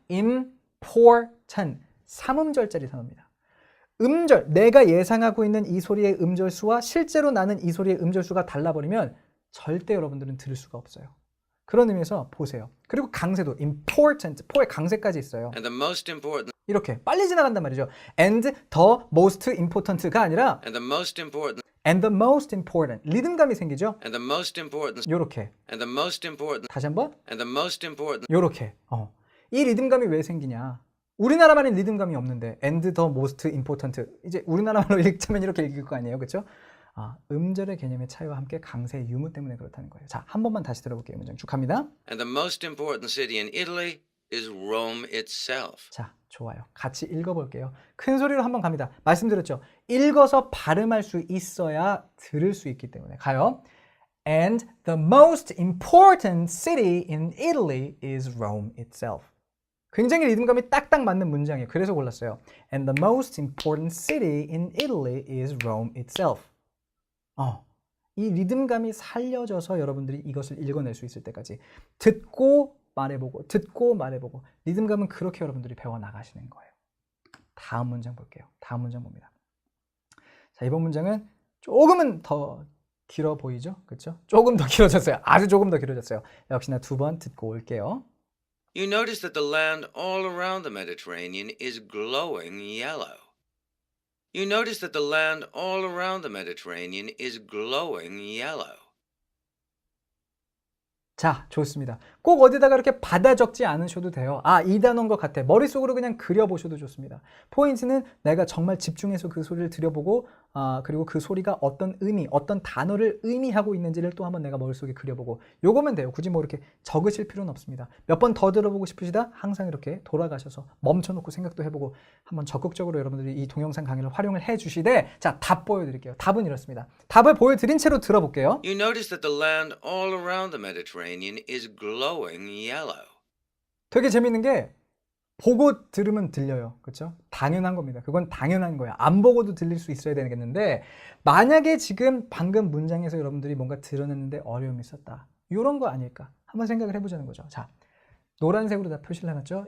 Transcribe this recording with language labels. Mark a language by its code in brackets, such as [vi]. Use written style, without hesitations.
[ko] important 3음절짜리 단어입니다. 음절, 내가 예상하고 있는 이 소리의 음절수와 실제로 나는 이 소리의 음절수가 달라버리면 절대 여러분들은 들을 수가 없어요. 그런 의미에서 보세요. 그리고 강세도 important, 포에 강세까지 있어요. [en] and the most important [ko] 이렇게 빨리 지나간단 말이죠. [en] and the most important [ko] 가 아니라 [en] and the most important and the most important. [ko] 리듬감이 생기죠. [en] and the most important [ko] 요렇게. [en] and the most important [ko] 다시 한번. [en] and the most important [ko] 요렇게. 이 리듬감이 왜 생기냐? 우리나라만의 리듬감이 없는데 [en] and the most important. [ko] 이제 우리나라말로 읽자면 이렇게 읽을 거 아니에요. 그렇죠? 음절의 개념의 차이와 함께 강세 유무 때문에 그렇다는 거예요. 자, 한 번만 다시 들어볼게요. 문장 쭉 갑니다. [en] and the most important city in Italy is Rome itself. [ko] 자, 좋아요. 같이 읽어볼게요. 큰 소리로 한번 갑니다. 말씀드렸죠. 읽어서 발음할 수 있어야 들을 수 있기 때문에. 가요. [en] And the most important city in Italy is Rome itself. [ko] 굉장히 리듬감이 딱딱 맞는 문장이에요. 그래서 골랐어요. [en] And the most important city in Italy is Rome itself. [ko] 이 리듬감이 살려져서 여러분들이 이것을 읽어낼 수 있을 때까지 듣고 말해보고 리듬감은 그렇게 여러분들이 배워나가시는 거예요. 다음 문장 볼게요. 다음 문장 봅니다. 자, 이번 문장은 조금은 더 길어 보이죠? 그렇죠? 조금 더 길어졌어요. 아주 조금 더 길어졌어요. 역시나 두 번 듣고 올게요. [en] You notice that the land all around the Mediterranean is glowing yellow. You notice that the land all around the Mediterranean is glowing yellow. [ko] 자, 좋습니다. 꼭 어디다가 이렇게 받아 적지 않으셔도 돼요. 이 단어인 것 같아. 머릿속으로 그냥 그려보셔도 좋습니다. 포인트는 내가 정말 집중해서 그 소리를 들여보고 그리고 그 소리가 어떤 의미, 어떤 단어를 의미하고 있는지를 또 한번 내가 머릿속에 그려보고 요거면 돼요. 굳이 뭐 이렇게 적으실 필요는 없습니다. 몇 번 더 들어보고 싶으시다? 항상 이렇게 돌아가셔서 멈춰놓고 생각도 해보고 한번 적극적으로 여러분들이 이 동영상 강의를 활용을 해주시되 자, 답 보여드릴게요. 답은 이렇습니다. 답을 보여드린 채로 들어볼게요. [en] You notice that the land all around the Mediterranean is glowing yellow. [ko] 되게 재밌는 게 보고 들으면 들려요. 그렇죠? 당연한 겁니다. 그건 당연한 거야. 안 보고도 들릴 수 있어야 되겠는데 만약에 지금 방금 문장에서 여러분들이 뭔가 드러냈는데 어려움이 있었다. 이런 거 아닐까? 한번 생각을 해보자는 거죠. 자, 노란색으로 다 표시를 해놨죠?